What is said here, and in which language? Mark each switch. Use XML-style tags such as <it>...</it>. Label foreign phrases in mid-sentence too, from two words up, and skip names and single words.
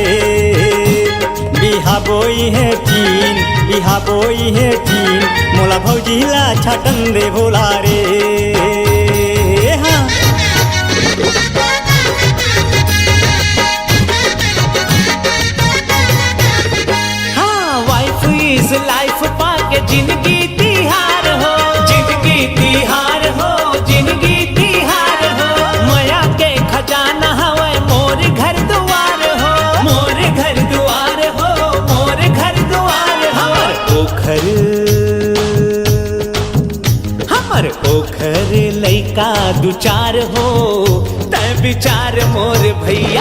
<hne>बिहा बोई है टीन, बिहा बोई है टीन मोला भौजीला छाटन दे भोला रे। हाँ</hne> <en>wife is life</en> <hne>पाके जिंदगी तिहार हो, जिंदगी तिहार हो, जिंदगी तिहार हो। माया के खजाना हवे मोर घर दुआर हो, मोर घर दुआर हो, मोर घर दुआर हो। हमर ओखर लइका दुचार हो, तय विचार मोर भैया।</hne>